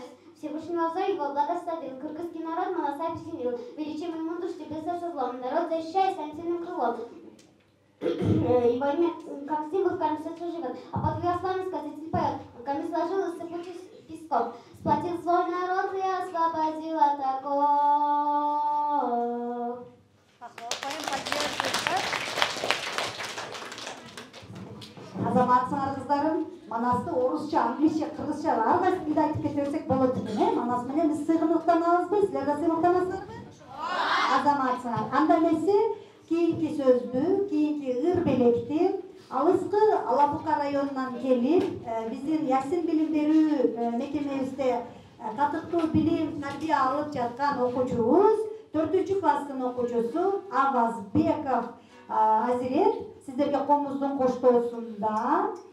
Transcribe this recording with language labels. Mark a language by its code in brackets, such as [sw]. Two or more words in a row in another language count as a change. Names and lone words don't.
[ru] Всевышнего взор его благословил, кыргызский народ Манаса объединил, величием и мудростью бился со злом, народ защищая своим сильным крылом. Его имя, как символ, в каждом сердце живет, а под его славой сказитель поет, руками сложил и сыпучий песком. Сплотил свой народ и освободил от оков. [ky] Азаматсыңар кыздарым, Манасты орусча, англисче, кыргызча ар кайсы тилде айтып кете берсек болот экен, Манас менен биз сыйгымдыктанабызбы? Силер да сыймыктанасыздарбы? Азаматсыңар. Анда эмесе кийинки сөздү, кийинки ыр белекти алыскы Алапука районунан келип, биздин Ясин билим берүү мекемебизде татыктуу билим тарбия алып жаткан окуучубуз, 4-класстын окуучусу Авазбеков Азирет сиздерге комуздун коштоосунда